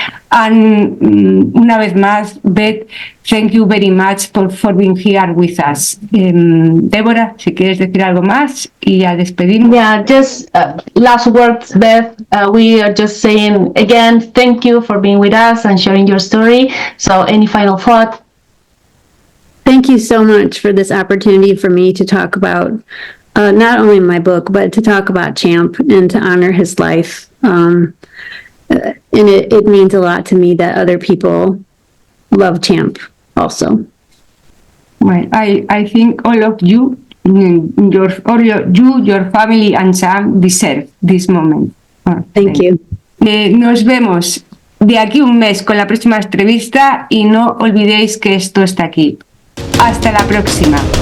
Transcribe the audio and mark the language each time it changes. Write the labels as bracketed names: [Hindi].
[Spanish] Una vez más, [English] Beth, thank you very much for being here with us. [Spanish] Débora, si quieres decir algo más y ya despedimos. [English] Yeah, just last words, Beth. We are just saying again, thank you for being with us and sharing your story. So any final thought? Thank you so much for this opportunity for me to talk about not only my book, but to talk about Champ and to honor his life. And it means a lot to me that other people love Champ also. Well, I think all of you, your family and Sam deserve this moment. Thank you. [Spanish] Nos vemos de aquí un mes con la próxima entrevista, y no olvidéis que esto está aquí. Hasta la próxima.